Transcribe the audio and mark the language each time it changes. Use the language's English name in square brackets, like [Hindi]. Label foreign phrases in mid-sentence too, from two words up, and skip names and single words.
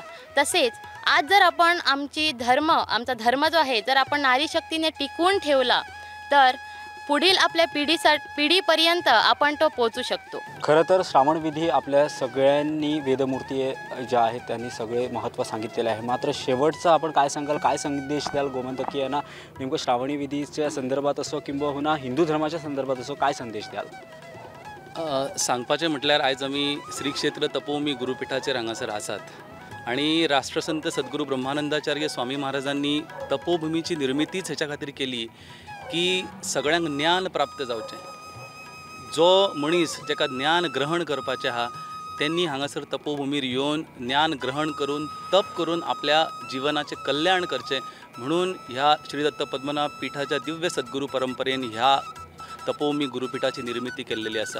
[Marathi] तसेच आज जर आपण आमचा धर्म जो आहे जर आपण नारी शक्तीने टिकवून ठेवला तर पुढील आपल्या पिढीपर्यंत आपण तो पोहोचू शकतो. खरं तर श्रावण विधी आपल्या सगळ्यांनी वेदमूर्ती ज्या आहेत त्यांनी सगळे महत्त्व सांगितलेलं आहे. मात्र शेवटचं आपण काय सांगाल, काय संदेश द्याल गोमंतकीयांना नेमकं श्रावणी विधीच्या संदर्भात असो किंबहुना हिंदू धर्माच्या संदर्भात असो, काय संदेश द्याल? [Konkani] सांगपाचें म्हटल्यार आयज आमी श्री क्षेत्र तपोभूमी गुरुपीठाचेर हांगासर आसात आणि राष्ट्रसंत सद्गुरू ब्रह्मानंदाचार्य स्वामी महाराजांनी तपोभूमीची निर्मितीच हेच्या खातीर केली की सगळ्यांक ज्ञान प्राप्त जावचें. जो मनीस जेका ज्ञान ग्रहण करपाचें आहा त्यांनी हांगासर तपोभूमीर येवन ज्ञान ग्रहण करून तप करून आपल्या जिवनाचें कल्याण करचें म्हणून ह्या श्री दत्त पद्मनाभ पीठाच्या दिव्य सद्गुरू परंपरेन ह्या तपोभूमी गुरुपीठाची निर्मिती केल्लेली आसा.